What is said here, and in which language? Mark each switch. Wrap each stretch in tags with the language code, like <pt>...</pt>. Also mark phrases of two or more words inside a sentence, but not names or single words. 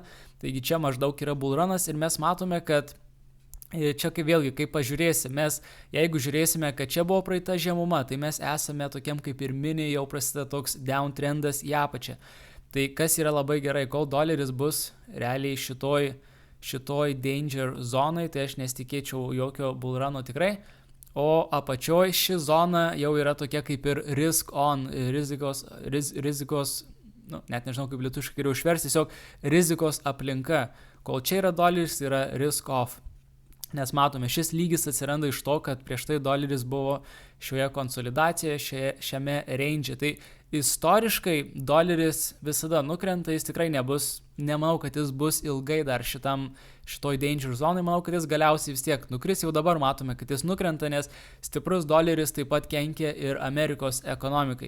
<lt>Taigi čia maždaug yra bullrunas ir mes matome, kad čia kaip pažiūrėsim, jeigu žiūrėsime, kad čia buvo praeita žemuma, tai mes esame tokiam kaip ir mini, jau prasideda toks downtrendas į apačią. Tai kas yra labai gerai, kol doleris bus realiai šitoj</lt> <en>danger zonai,</en> <lt>tai aš nesitikėčiau jokio bullruno tikrai. O apačioj ši zona jau yra tokia kaip ir</lt> <en>risk on,</en> <lt>rizikos, net nežinau kaip lietuviškai geriau išversti, tiesiog rizikos aplinka. Kol čia yra doleris, yra</lt> <en>risk off.</en> <lt>Nes matome, šis lygis atsiranda iš to, kad prieš tai doleris buvo šioje konsolidacijoje, šiame range. Tai istoriškai doleris visada nukrenta, jis tikrai nemanau, kad jis bus ilgai dar šitoj</lt> <en>danger zonai,</en> <lt>manau, kad jis galiausiai vis tiek nukris, jau dabar matome, kad jis nukrenta, nes stiprus doleris taip pat kenkia ir Amerikos ekonomikai.</lt>